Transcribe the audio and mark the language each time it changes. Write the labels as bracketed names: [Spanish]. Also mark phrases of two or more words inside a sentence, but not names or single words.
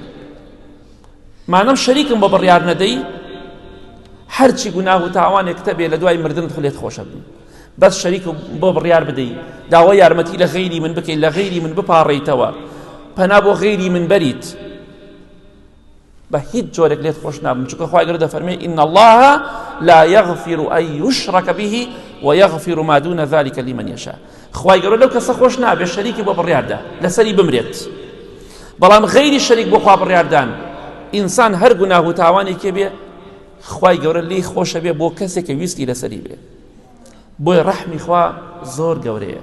[Central Kurdish] مانەم شەریکم بۆ بڕیار نەدەی هەرچی گوناه و تاوانێکتە بێ لە دوای مردنت خولێت خۆشە بن. بەس شەریک بۆ بڕیار بدەی داوای یارمەتی لە غەیری من بکەی، لە غەیری من بپاڕیتەوە، پەنا بۆ غەیری من بەریت، بە هیچ جۆرێک لێت خۆش نابم. چونکە خوای گەورە دەفەرمێ [Arabic] إن الله لا يغفر أن يشرك به ويغفر ما دون ذلك لمن يشاء. [Central Kurdish] خوای گەورە لەو کەسە خۆش نابێ شەریکی بۆ بڕیاردا لەسەری بمرێت، بەڵام غەیری شەریک بۆ خوا بڕیاردان ئینسان هەر گوناه و تاوانێکی بێ خوای گەورە لێی خۆشە بێ بۆ کەسێکە ویستی لەسەری بێ. بۆی ڕەحمی خوا زۆر گەورەیە.